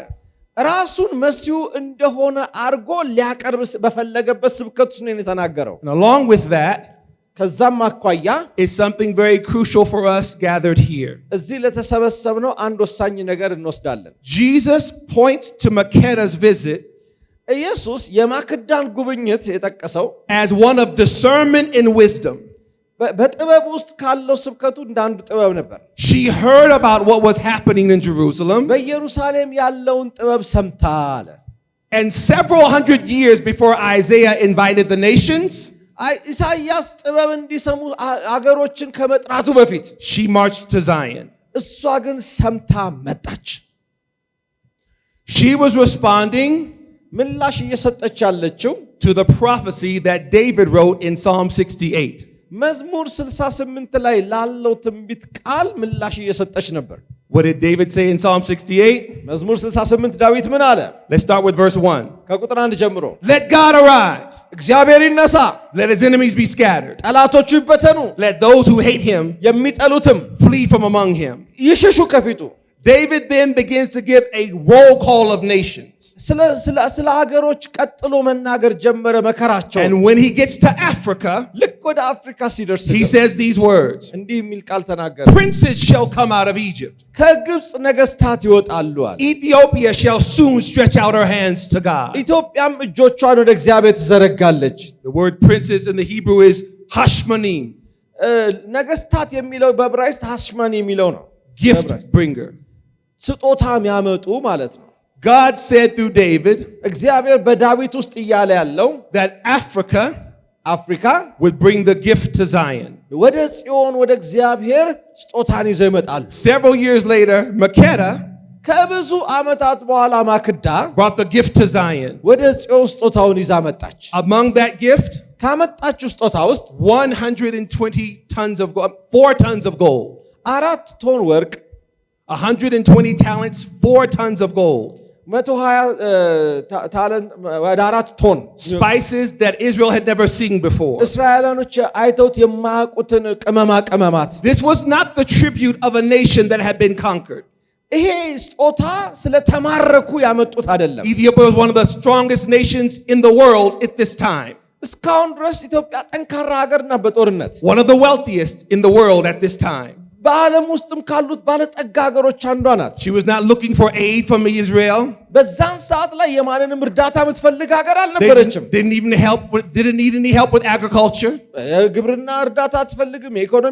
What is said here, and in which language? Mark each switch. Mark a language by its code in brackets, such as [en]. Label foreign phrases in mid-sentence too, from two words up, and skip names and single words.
[am] ራሱን መሲሁ እንደሆነ አርጎ ሊያቀርብ በፈለገበት ስብከቱ ነው የተናገረው። [en] And along with that [am] ከዛም አኳያ [en] is something very crucial for us gathered here. [am] እዚህ ለተሰበሰብነው አንድ ወሳኝ ነገር እንወስዳለን። [en] Jesus points to Makeda's visit [am] ኢየሱስ የማክዳን ጉብኝት የጠቀሰው [en] as one of discernment and wisdom. [am] በጥበብ ውስጥ ካለው ስብከቱ እንደ አንድ ጥበብ ነበር። [en] She heard about what was happening in Jerusalem. [am] በኢየሩሳሌም ያለውን ጥበብ ሰምታ አለ። [en] And several hundred years before Isaiah invited the nations, [am] ኢሳይያስ ጥበብ እንዲሰሙ አገሮችን ከመጥራቱ በፊት [en] she marched to Zion. [am] እሷ ግን ሰምታ መጣች። [en] She was responding [am] ምላሽ እየሰጠች ያለችው [en] to the prophecy that David wrote in Psalm 68. [am] መዝሙር 68 ላይ ላለው ትንቢት ቃል ምላሽ እየሰጠች ነበር። [en] What did David say in Psalm 68? [am] መዝሙር 68 ዳዊት ምን አለ? [en] Let's start with verse 1. [am] ከቁጥር 1 ጀምሮ [en] Let God arise. [am] እግዚአብሔር ይነሳ፣ [en] Let his enemies be scattered. [am] ጠላቶቹ ይበተኑ፣ [en] Let those who hate him [am] የሚጠሉትም [en] flee from among him. [am] ይሽሹ ከፊቱ። [en] David then begins to give a roll call of nations. [am] ስለ ሀገሮች ቀጥሎ መናገር ጀመረ መከራቸው። [en] And when he gets to Africa, [am] ልክ ወደ አፍሪካ ሲደርስ [en] he says these words. [am] እንዲህ የሚል ቃል ተናገረ። [en] Princes shall come out of Egypt. [am] ከግብጽ ነገስታት ይወጣሉ አለ። [en] Ethiopia shall soon stretch out her hands to God. [am] ኢትዮጵያም እጆቿን ወደ እግዚአብሔር ትዘረጋለች። [en] The word princes in the Hebrew is hashmanim, [am] ነገስታት የሚለው በዕብራይስጥ ሃሽማኒ የሚለው ነው። [en] gift bringer. [am] ስጦታ የሚያመጡ ማለት ነው። [en] God said through David [am] እግዚአብሔር በዳዊት ውስጥ እያለ ያለው [en] that Africa [am] አፍሪካ [en] would bring the gift to Zion. [am] ወደ ጽዮን ወደ እግዚአብሔር ስጦታን ይዘው ይመጣሉ። [en] Several years later, Makeda [am] ከብዙ ዓመታት በኋላ ማክዳ [en] brought the gift to Zion. [am] ወደ ጽዮን ስጦታውን ይዛ መጣች። [en] Among that gift, [am] ካመጣችው ስጦታ ውስጥ [en] 120 tons of gold, 4 tons of gold. [am] 4 ቶን ወርቅ [en] 120 talents, 4 tons of gold. [am] 120 ታለንት ወደ 4 ቶን [en] Spices that Israel had never seen before. [am] እስራኤላኖች አይተውት የማያውቁትን ቅመማት። [en] This was not the tribute of a nation that had been conquered. [am] ይሄ ስጦታ ስለተማረኩ ያመጡት አይደለም። [en] Ethiopia was one of the strongest nations in the world at this time. [am] እስካሁን ድረስ ኢትዮጵያ ጠንካራ ሀገር ናት በጦርነት። [en] One of the wealthiest in the world at this time. [am] በዓለም ውስጥም ካሉት ባለጠጋ ሀገሮች አንዷ ናት። [en] She was not looking for aid from Israel. [am] በዛን ሰዓት ላይ የማንንም እርዳታ የምትፈልግ ሀገር [en] They [am] አልነበረችም። [en] didn't need any help with agriculture [am] የግብርና እርዳታ አትፈልግም። የኢኮኖሚ